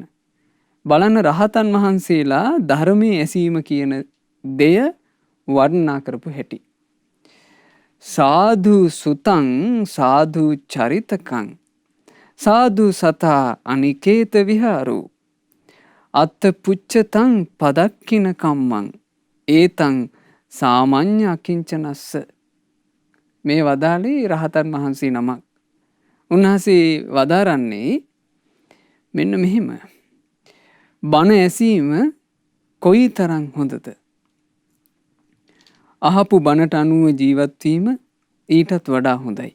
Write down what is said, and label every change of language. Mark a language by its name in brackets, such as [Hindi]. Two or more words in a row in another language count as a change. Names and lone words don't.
[Sinhala] බලන්න රහතන් වහන්සේලා ධර්මයේ ඇසීම කියන දෙය වර්ණනා කරපු හැටි. [Pali] සාධු සුතං සාධු චරිතකං සාධු සතා අනිකේත විහාරෝ අත්ත පුච්චතං පදක්කින කම්මං ඒතං සාමඤ්ඤ අකිංචනස්ස. [Sinhala] මේ වදාළේ රහතන් වහන්සේ නමක්. උන්වහන්සේ වදාරන්නේ මෙන්න මෙහෙම. බණ ඇසීම කොයි තරම් හොඳද? අහපු බණට අනුව ජීවත් වීම ඊටත් වඩා හොඳයි.